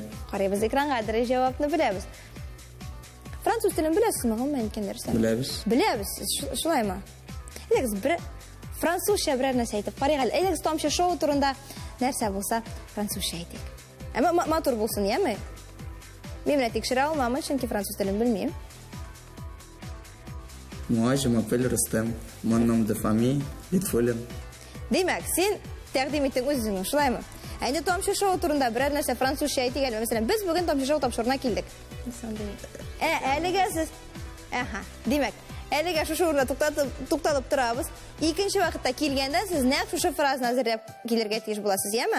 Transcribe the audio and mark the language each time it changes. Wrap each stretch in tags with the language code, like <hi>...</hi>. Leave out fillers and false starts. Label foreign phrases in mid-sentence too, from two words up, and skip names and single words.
<tt>Карыйбыз экранга, дөрес җавапны беләбез. Француз телен беләсезме, мөмкин дөрес? Беләбез. Беләбез, шулаймы? Әйдәгез бер французча берәр нәрсә әйтеп карыйк әле. Әйдәгез тамчы шоу турында нәрсә булса французча әйтик. Әмма матур булсын, яме? Мин менә тикшерә алмам, чөнки француз телен белмим.</tt> <fr>Moi, je m'appelle Rustam. Mon nom de famille Литфулин.</fr> <tt>Димәк, син тәкъдим иттең үзеңне, шулаймы? Әйдә тамчы шоу турында берәр нәрсә французча әйтик әле. Мәсәлән, без бүген тамчы шоу тапшырына килдек. Әлегә сез димәк, әлегә шушы урында тукталып торабыз. Икенче вакытта килгәндә сез нәкъ шушы фразаны әзерләп килергә тиеш буласыз, яме?</tt>